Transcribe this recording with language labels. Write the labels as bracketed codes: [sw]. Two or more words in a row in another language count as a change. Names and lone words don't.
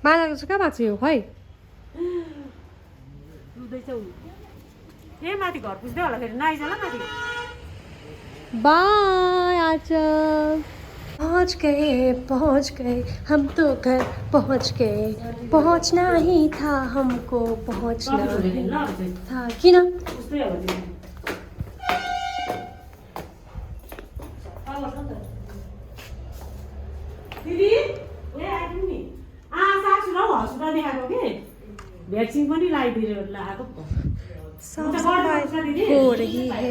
[ne] बाजाको चाहिँ कहाँ भएको यो खै माथि घर पुग्दै होला फेरि नआइज ल माथि [hi] बाय आज पहुंच गए हम तो घर पहुंच गए पहुंचना ही था हमको पहुंचना ही था किन [ne] दिदी सासु र हस्पिटल देखाएको कि भ्याक्सिन पनि लगाएको [hi] हो रही है